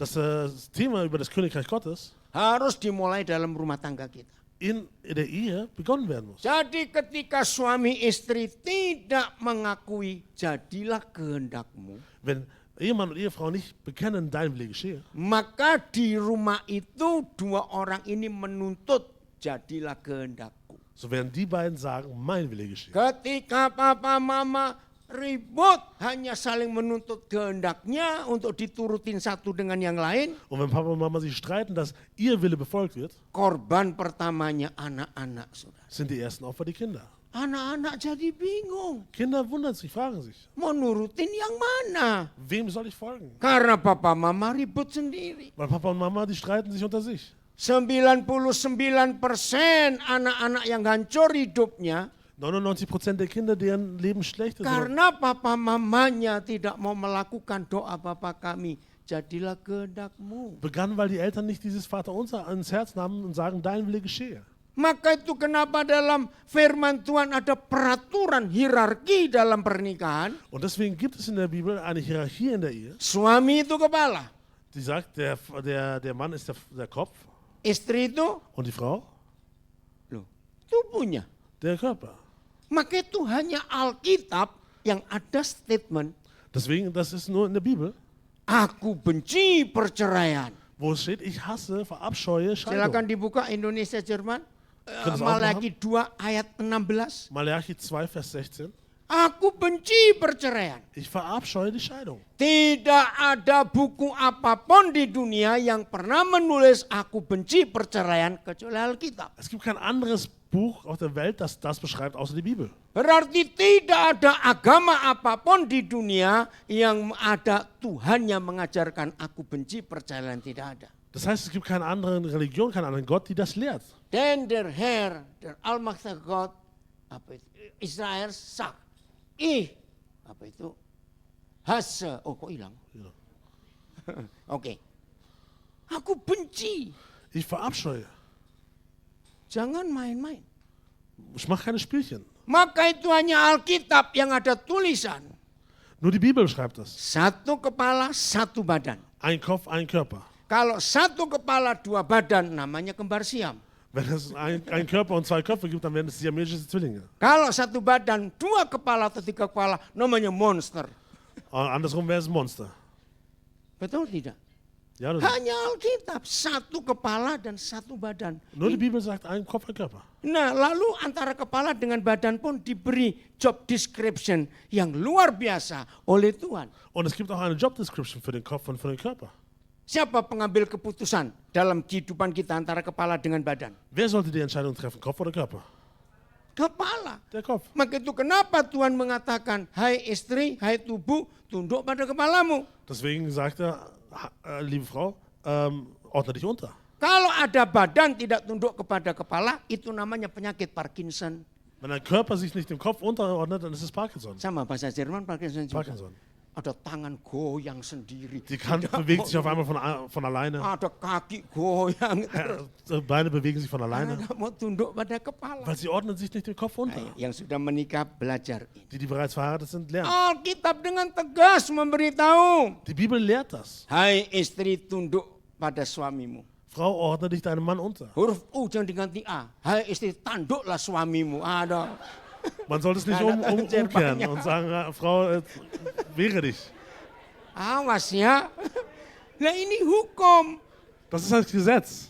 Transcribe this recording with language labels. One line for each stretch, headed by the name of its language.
German: Das Thema über das Königreich Gottes
Indonesian: harus dimulai dalam rumah tangga kita.
German: in der Ehe begonnen werden muss.
Indonesian: Jadi ketika suami istri tidak mengakui jadilah kehendakmu,
German: Wenn Ehemann und Ehefrau nicht bekennen, dein Wille geschehe,
Indonesian: maka di rumah itu dua orang ini menuntut jadilah kehendakku.
German: so werden die beiden sagen, mein Wille geschehe.
Indonesian: Ketika papa mama ribut hanya saling menuntut kehendaknya untuk diturutin satu dengan yang lain,
German: Und wenn Papa und Mama sich streiten, dass ihr Wille befolgt wird,
Indonesian: korban pertamanya anak-anak saudara.
German: sind die ersten Opfer die Kinder.
Indonesian: Anak-anak jadi bingung,
German: Kinder wundern sich, fragen sich,
Indonesian: mau nurutin yang mana?
German: wem soll ich folgen?
Indonesian: Karena papa mama ribut sendiri.
German: Weil Papa und Mama, die streiten sich unter sich.
Indonesian: 99% anak-anak yang hancur hidupnya
German: 99% der Kinder, deren Leben schlecht ist,
Indonesian: karena papa mamanya tidak mau melakukan doa Bapa kami, jadilah kehendakmu.
German: begann, weil die Eltern nicht dieses Vaterunser ans Herz nahmen und sagen, dein Wille geschehe.
Indonesian: Maka itu kenapa dalam firman Tuhan ada peraturan hierarki dalam pernikahan.
German: Und deswegen gibt es in der Bibel eine Hierarchie in der Ehe,
Indonesian: Suami itu kepala,
German: die sagt, der Mann ist der Kopf
Indonesian: istri itu
German: und die Frau
Indonesian: tubuhnya.
German: der Körper.
Indonesian: Maka itu hanya Alkitab yang ada statement,
German: Deswegen, das ist nur in der Bibel,
Indonesian: aku benci perceraian.
German: wo es steht, ich hasse, verabscheue
Indonesian: Silakan dibuka Indonesia Jerman.
German: Können Sie auch
Indonesian: Malaki 2 ayat 16.
German: Malachi 2, Vers 16.
Indonesian: Aku benci perceraian.
German: Ich verabscheue die Scheidung.
Indonesian: Tidak ada buku apapun di dunia yang pernah menulis aku benci perceraian kecuali Alkitab.
German: Es gibt kein anderes Buch auf der Welt, das das beschreibt, außer die Bibel.
Indonesian: Berarti tidak ada agama apapun di dunia yang ada Tuhan yang mengajarkan aku benci perceraian, tidak ada.
German: Das heißt, es gibt keine andere Religion, keinen anderen Gott, die das lehrt. Then der Herr, der Allmächtige Gott,
Indonesian: apa itu? Israel sak. Apa itu? Hase. Oh kok hilang?
German: Ja.
Indonesian: Oke. Aku benci.
German: Ich verabscheue.
Indonesian: Jangan main-main.
German: Ich mache keine Spielchen.
Indonesian: Maka itu hanya Alkitab yang ada tulisan.
German: Nur die Bibel schreibt das.
Indonesian: Satu kepala, satu badan.
German: Ein Kopf, ein Körper.
Indonesian: Kalau satu kepala, dua badan namanya kembar siam.
German: Wenn es einen Körper und zwei Köpfe gibt, dann werden es siamesische Zwillinge.
Indonesian: Kalau satu badan, dua kepala atau tiga kepala, namanya monster.
German: Andersrum wäre es ein Monster.
Indonesian: Betul tidak?
German: Ja, oder nicht?
Indonesian: Hanya Alkitab, satu kepala dan satu badan.
German: Nur die Bibel sagt, ein Kopf, ein Körper.
Indonesian: Nah, lalu antara kepala dengan badan pun diberi job description yang luar biasa oleh Tuhan.
German: Und es gibt auch eine Job Description für den Kopf und für den Körper.
Indonesian: Siapa pengambil keputusan dalam kehidupan kita antara kepala dengan badan?
German: Wer sollte die Entscheidung treffen, Kopf oder Körper?
Indonesian: Kepala.
German: Der Kopf.
Indonesian: Maka itu kenapa Tuhan mengatakan, hai istri, hai tubuh, tunduk pada kepalamu.
German: Deswegen sagt er, liebe Frau, ordne dich unter.
Indonesian: Kalau ada badan tidak tunduk kepada kepala, itu namanya penyakit Parkinson.
German: Wenn ein Körper sich nicht dem Kopf unterordnet, dann ist es Parkinson.
Indonesian: Sama bahasa Jerman Parkinson juga.
German: Parkinson.
Indonesian: Ada tangan goyang sendiri.
German: Die Hand bewegt sich auf einmal von alleine.
Indonesian: Ada kaki goyang.
German: Beine bewegen sich von
Indonesian: Karena
German: alleine.
Indonesian: nggak mau tunduk pada kepala.
German: Weil sie ordnen sich nicht dem Kopf unter.
Indonesian: Nah, yang sudah menikah belajar ini.
German: Die bereits verheiratet sind, lernen.
Indonesian: Alkitab dengan tegas memberitahu.
German: Die Bibel lehrt das.
Indonesian: Hai istri, tunduk pada suamimu.
German: Frau, ordne dich deinem Mann unter.
Indonesian: Huruf U jangan diganti A. Hai istri, tanduklah suamimu. Ada.
German: Man sollte es nicht
Indonesian: Nah,
German: umkehren
Indonesian: Jermannya.
German: und sagen, Frau, wehre dich.
Indonesian: Awas ya. Nah ini hukum.
German: Das ist das Gesetz.